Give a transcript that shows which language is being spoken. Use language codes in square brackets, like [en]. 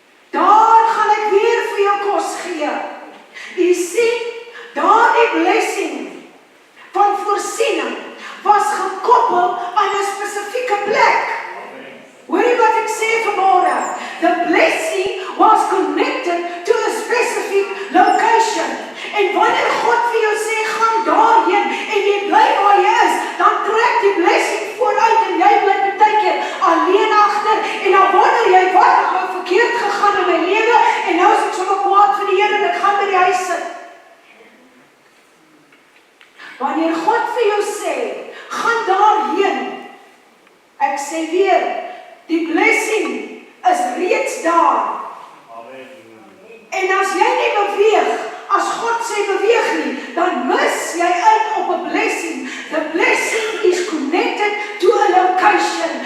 [af] Daar gaan ek weer vir jou kos gee. Jy sien, daardie blessing van voorsiening was gekoppel aan 'n spesifieke plek. Hoor jy wat ek sê vanmôre? [en] The blessing was connected to a specific location. [af] En wanneer God vir jou sê, gaan daarheen en jy bly waar jy is, dan trek die blessing vooruit en jy bly baie keer alleen agter en dan wonder jy, wat het nou verkeerd gegaan in my lewe en nou is ek sommer kwaad vir die Here en ek gaan by die huis sit. Wanneer God vir jou sê, gaan daarheen, ek sê weer, die blessing is reeds daar. En as jy nie beweeg, as God sê beweeg nie, dan mis jy uit op 'n blessing. [en] The blessing is connected to a location.